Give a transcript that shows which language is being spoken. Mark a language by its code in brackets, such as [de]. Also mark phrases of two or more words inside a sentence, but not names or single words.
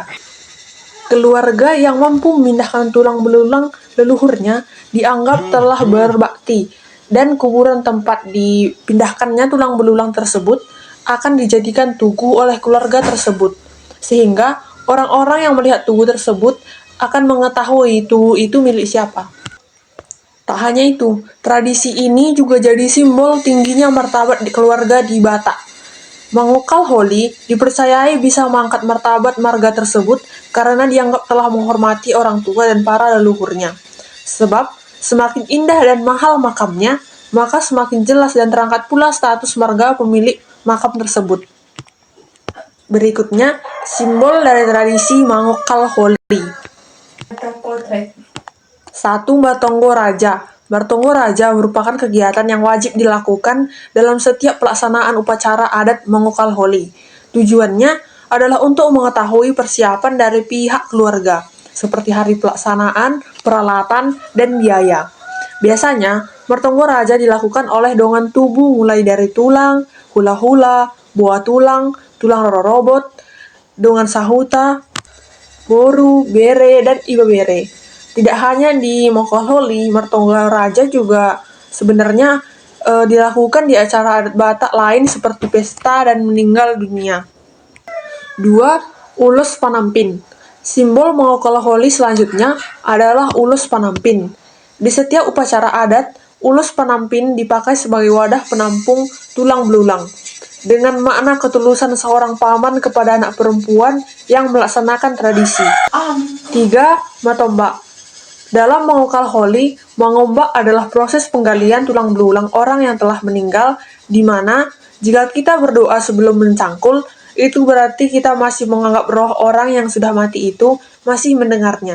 [id] Keluarga yang mampu memindahkan tulang belulang leluhurnya dianggap telah berbakti, dan kuburan tempat dipindahkannya tulang belulang tersebut akan dijadikan tugu oleh keluarga tersebut, sehingga orang-orang yang melihat tugu tersebut akan mengetahui tugu itu milik siapa. Tak hanya itu, tradisi ini juga jadi simbol tingginya martabat di keluarga di Batak. Mengongkal holi dipercayai bisa mengangkat martabat marga tersebut karena dianggap telah menghormati orang tua dan para leluhurnya. Sebab semakin indah dan mahal makamnya, maka semakin jelas dan terangkat pula status marga pemilik makam tersebut. Berikutnya, simbol dari tradisi mengongkal holi. 1. Bartonggo Raja. Bartonggo Raja merupakan kegiatan yang wajib dilakukan dalam setiap pelaksanaan upacara adat mengongkal holi. Tujuannya adalah untuk mengetahui persiapan dari pihak keluarga, seperti hari pelaksanaan, peralatan, dan biaya. Biasanya, Bartonggo Raja dilakukan oleh [bbc] dongan tubuh [id] mulai dari [bbc] tulang, hula-hula, boa tulang, tulang rorobot, dongan sahuta, boru, bere, [id] dan [bbc] iba bere. [id] Tidak hanya di mengongkal holi, Bartonggo Raja juga sebenarnya dilakukan di acara adat Batak lain seperti pesta dan meninggal dunia. 2. Ulos Panampin. Simbol Mangokal-Holi selanjutnya adalah ulos panampin. Di setiap upacara adat, ulos panampin dipakai sebagai wadah penampung tulang belulang, dengan makna ketulusan seorang paman kepada anak perempuan yang melaksanakan tradisi. 3. Matombak. Dalam Mangokal-Holi, mengombak adalah proses penggalian tulang belulang orang yang telah meninggal, di mana jika kita berdoa sebelum mencangkul, itu berarti kita masih menganggap roh orang yang sudah mati itu masih mendengarnya.